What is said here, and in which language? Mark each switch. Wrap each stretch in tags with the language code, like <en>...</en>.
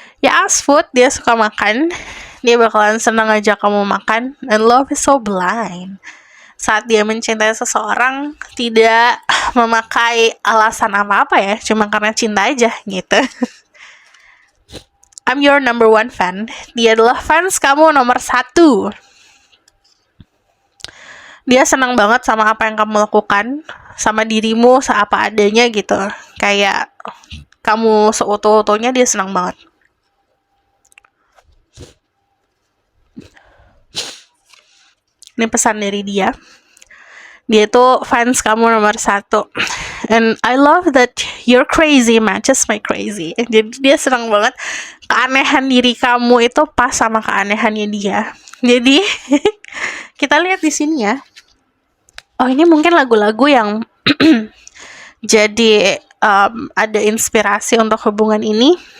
<id>Ya,</id> <en>as food,</en> <id>dia suka makan. Dia bakalan senang ajak kamu makan.</id> <en>And love is so blind.</en> <id>Saat dia mencintai seseorang, tidak memakai alasan apa-apa ya, cuma karena cinta aja gitu.</id> <en>I'm your number 1 fan.</en> <id>Dia adalah fans kamu nomor 1. Dia senang banget sama apa yang kamu lakukan, sama dirimu seapa adanya gitu. Kayak kamu seutuh-utuhnya, dia senang banget. Ini pesan dari dia. Dia itu fans kamu nomor 1.</id> <en>And I love that your crazy matches my crazy.</en> <id>Jadi dia senang banget keanehan diri kamu itu pas sama keanehannya dia. Jadi kita lihat di sini ya. Oh, ini mungkin lagu-lagu yang jadi ada inspirasi untuk hubungan ini.</id>